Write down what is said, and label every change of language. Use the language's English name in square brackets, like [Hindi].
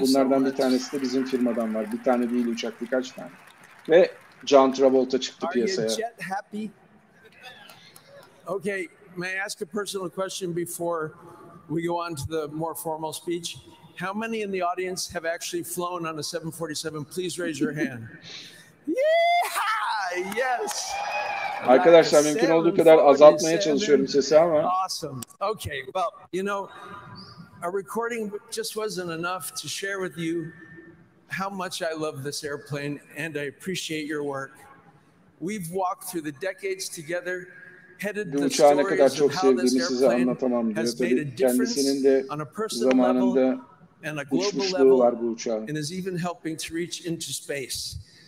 [Turkish] Bunlardan bir tanesi de bizim firmadan var. Bir tane değil uçak, birkaç tane. Ve John Travolta çıktı piyasaya. [English] Okay, may I ask a personal question before we go on to the more formal speech? How many in the audience have actually flown on a 747? Please raise your hand. Yeah! Yes! [Turkish] Arkadaşlar mümkün olduğu kadar azaltmaya çalışıyorum sesi ama. [English] Awesome. Okay, well, you know, a recording just wasn't enough to share with you how much I love this airplane and I appreciate your work. We've walked through the decades together, headed the stories of how this airplane has made a difference on a personal level and a global level and is even helping to reach into space.